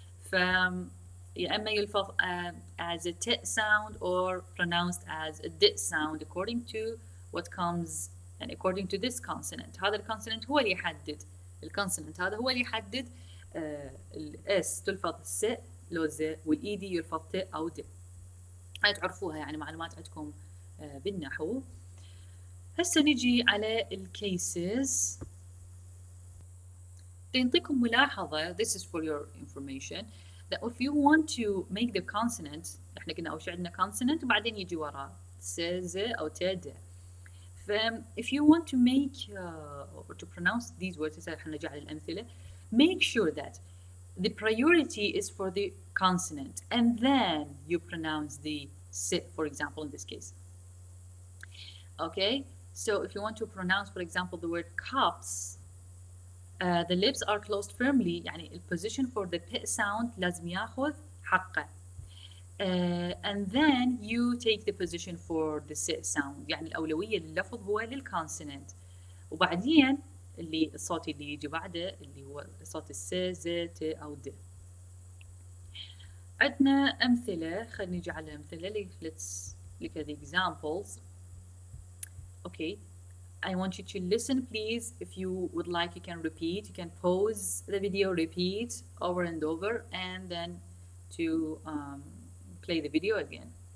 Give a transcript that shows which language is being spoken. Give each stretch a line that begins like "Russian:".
Arabic: ف يا اما يلفظ
English: as a t sound or pronounced as a d sound according to what comes and according to this consonant.
Arabic: هذا الكونسوننت هو اللي يحدد، الكونسوننت هذا هو اللي يحدد الاس تلفظ س لو ز، والايدي يلفظ ت او د. هاي تعرفوها يعني معلومات عندكم بالنحو. هسه نجي على الكيسز. نعطيكم ملاحظة،
English: this is for your information, that if you want to make the consonant،
Arabic: احنا قلنا اول شيء عندنا consonant وبعدين يجي وراه س ز او ت د.
English: if you want to make or to pronounce these words،
Arabic: هسه احنا نرجع للأمثلة،
English: make sure that the priority is for the consonant and then you pronounce the s, for example in this case. Okay, so if you want to pronounce for example the word cups, The lips are closed firmly. يعني the position for the p sound
Arabic: لازم ياخذ حقه.
English: And then you take the position for the s sound.
Arabic: يعني الأولوية لللفظ هو للكونسونانت. وبعدين الصوت اللي يجي بعده اللي هو صوت الس ز ت أو د. عندنا أمثلة، خلينا نيجي على أمثلة.
English: Let's look at the examples. Okay, I want you to listen, please. If you would like, you can repeat. You can pause the video, repeat over and over, and then to play the video again.